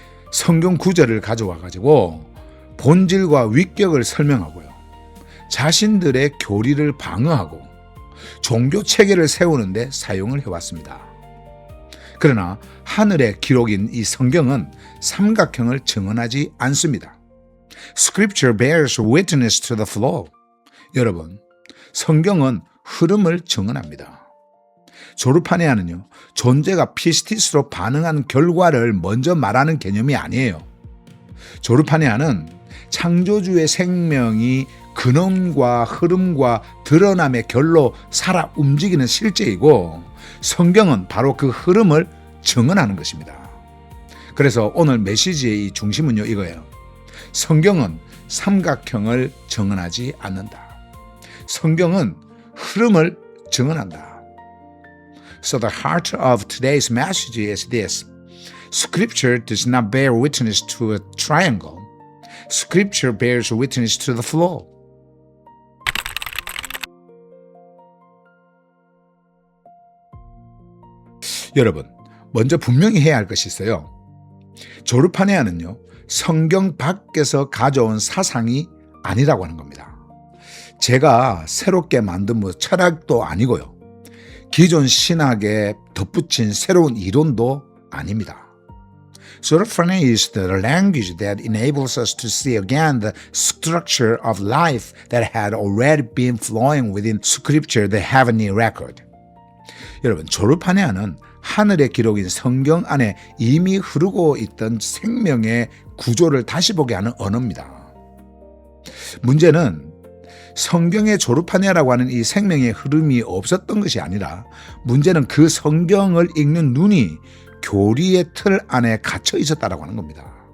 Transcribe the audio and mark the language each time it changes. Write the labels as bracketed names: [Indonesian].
[Korean] 성경 구절을 가져와 가지고 본질과 위격을 설명하고요, 자신들의 교리를 방어하고 종교 체계를 세우는데 사용을 해왔습니다. 그러나 하늘의 기록인 이 성경은 삼각형을 증언하지 않습니다. [English] Scripture bears witness to the flow. [Korean] 여러분, 성경은 흐름을 증언합니다. 조르파네아는요, 존재가 피스티스로 반응한 결과를 먼저 말하는 개념이 아니에요. 조르파네아는 창조주의 생명이 근원과 흐름과 드러남의 결로 살아 움직이는 실제이고, 성경은 바로 그 흐름을 증언하는 것입니다. 그래서 오늘 메시지의 이 중심은요, 이거예요. 성경은 삼각형을 증언하지 않는다. 성경은 흐름을 증언한다. [English] So the heart of today's message is this. Scripture does not bear witness to a triangle. Scripture bears witness to the flow. [Korean] 여러분, 먼저 분명히 해야 할 것이 있어요. 조르파네아는요, 성경 밖에서 가져온 사상이 아니라고 하는 겁니다. 제가 새롭게 만든 철학도 아니고요, 기존 신학에 덧붙인 새로운 이론도 아닙니다. [English] Zoruphania is the language that enables us to see again the structure of life that had already been flowing within Scripture, the heavenly record. [Korean] 여러분, 조르파네아는 하늘의 기록인 성경 안에 이미 흐르고 있던 생명의 구조를 다시 보게 하는 언어입니다. 문제는 성경의 조르파네아라고 하는 이 생명의 흐름이 없었던 것이 아니라, 문제는 그 성경을 읽는 눈이 교리의 틀 안에 갇혀 있었다라고 하는 겁니다.